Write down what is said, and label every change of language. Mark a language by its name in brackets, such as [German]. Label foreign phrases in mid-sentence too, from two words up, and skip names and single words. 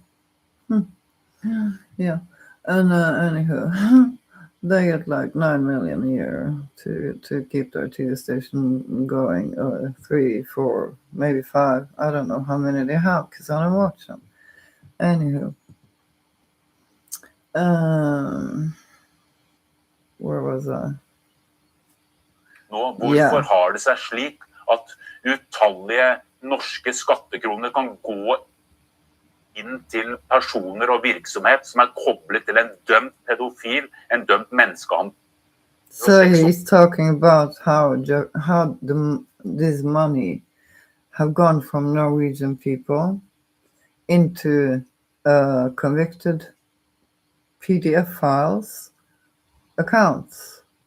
[English] Yeah, and anywho, they get like 9 million a year to keep their TV station going, 3, 4, maybe 5. I don't know how many they have because I don't watch them. Anywho, where was I? [Norwegian] Nå, hvorfor har det seg slik at utallige norske skattekroner kan gå inn til personer og virksomhet som er koblet til en dømt pedofil, en dømt menneskehandel? [English] So he's talking about how this money have gone from Norwegian people into convicted PDF files accounts.